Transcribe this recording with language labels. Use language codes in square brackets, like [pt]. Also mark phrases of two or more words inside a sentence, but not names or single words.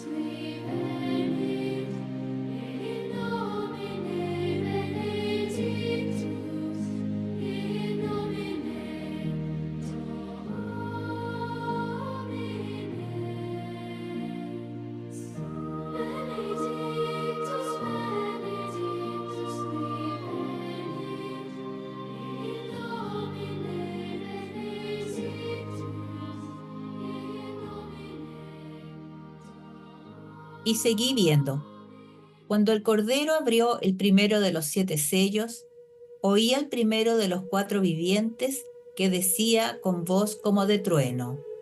[la] qui venit, in nomine benedictus, in nomine Dominus. Benedictus, benedictus qui venit, in nomine benedictus, [es] Y seguí viendo. Cuando el Cordero abrió el primero de los 7 sellos, oí al primero de los 4 vivientes que decía con voz como de trueno: